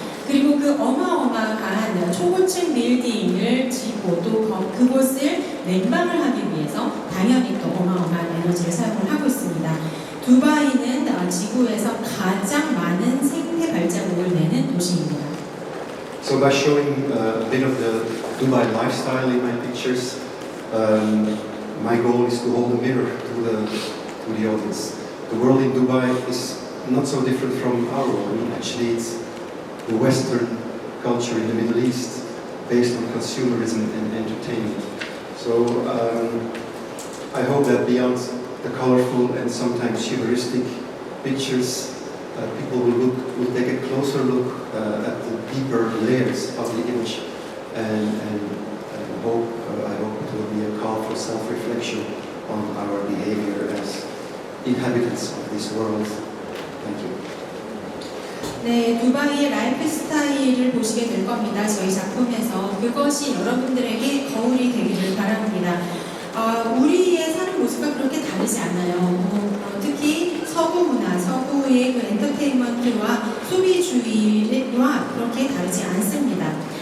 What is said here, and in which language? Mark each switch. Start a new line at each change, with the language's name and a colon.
Korean: 그리고 그 어마어마한 초고층 빌딩을 짓고 또 그곳을 냉방을 하기 위해서 당연히 또 어마어마한 에너지를 사용을 하고 있습니다. 두바이는 지구에서 가장 많은 생태 발자국을 내는 도시입니다.
English: So by showing a bit of the Dubai lifestyle in my pictures, my goal is to hold a mirror to the audience. The world in Dubai is not so different from our world. Actually, it's the Western culture in the Middle East, based on consumerism and entertainment. So I hope that beyond the colorful and sometimes humoristic pictures, people will take a closer look at the deeper layers of the image, and I hope it will be a call for self-reflection on our behavior as inhabitants of this world. Thank you.
Korean: 네, 두바이의 라이프 스타일을 보시게 될 겁니다. 저희 작품에서 그것이 여러분들에게 거울이 되기를 바랍니다. 우리의 사는 모습과 그렇게 다르지 않아요. 특히 서구 문화, 서구의 그 엔터테인먼트와 소비주의와 그렇게 다르지 않습니다.